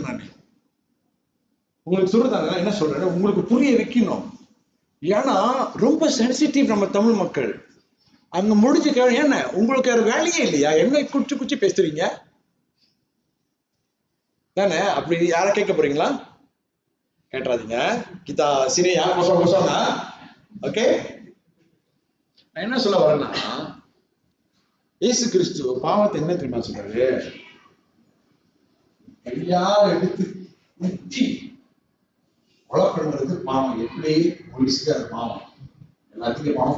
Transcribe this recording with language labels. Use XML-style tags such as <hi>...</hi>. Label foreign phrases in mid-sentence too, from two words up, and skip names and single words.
<ta>நான் உங்களுக்கு சொல்றதாங்க, என்ன சொல்றேன், உங்களுக்கு புரிய வைக்கணும். ஏன்னா ரொம்ப சென்சிட்டிவ் நம்ம தமிழ் மக்கள். அங்க முடிஞ்ச என்ன உங்களுக்கு ஒரு வேலையே இல்லையா? என்ன குச்சி குச்சி பேசுறீங்க தானே? அப்படி யார கேட்க போறீங்களா? கேட்டுறாதீங்க.</ta> <ms>kita sini ya, kosong-kosong ya.</ms> <ta>ஓகே, நான் என்ன சொல்ல வரேன்னா, இயேசு கிறிஸ்து பாவத்தை என்ன தெரியுமா சொல்றாரு? கையா எடுத்து குத்தி கொலை பண்றது பாவம். எப்படி போலீஸ்க்கு அது பாவம், எல்லாத்துக்கும் பாவம்.</ta>